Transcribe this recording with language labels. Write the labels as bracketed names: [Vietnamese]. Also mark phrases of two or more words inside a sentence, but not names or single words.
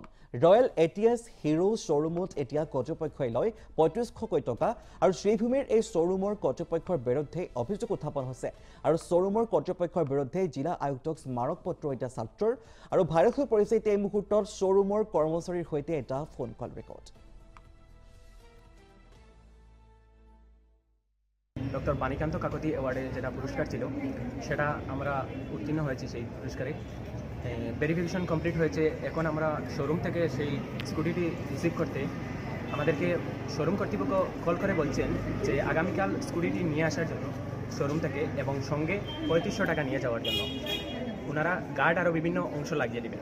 [Assamese] ৰয়েল এটিএছ হিৰো শ্বৰুমত এতিয়া কৰ্তৃপক্ষই লয় ৩৫০০ টকা আৰু শ্ৰীভূমিৰ এই শ্বৰুমৰ কৰ্তৃপক্ষৰ বিৰুদ্ধে অভিযোগ উত্থাপন হৈছে। আৰু শ্বৰুমৰ কৰ্তৃপক্ষৰ বিৰুদ্ধে জিলা আয়ুক্তক স্মাৰক পত্ৰ এতিয়া ছাত্ৰৰ আৰু ভাইৰেল হৈ পৰিছে এতিয়া এই মুহূৰ্তত শ্বৰুমৰ কর্মচারীর সৈতে এটা [English] phone call record. [Bangla] ডক্টর বাণীকান্ত কাকতি অ্যাওয়ার্ডে যেটা পুরস্কার ছিল সেটা আমরা উত্তীর্ণ হয়েছি। সেই পুরস্কারে [English] verification complete [Bangla] হয়েছে। এখন আমরা শোরুম থেকে সেই স্কুটিটি রিসিভ করতে আমাদেরকে শোরুম কর্তৃপক্ষ কল করে বলছেন যে আগামীকাল স্কুটিটি নিয়ে আসার জন্য শোরুম থেকে এবং সঙ্গে ৩৫০০ টাকা নিয়ে যাওয়ার জন্য ওনারা গার্ড আরও বিভিন্ন অংশ লাগিয়ে দেবেন।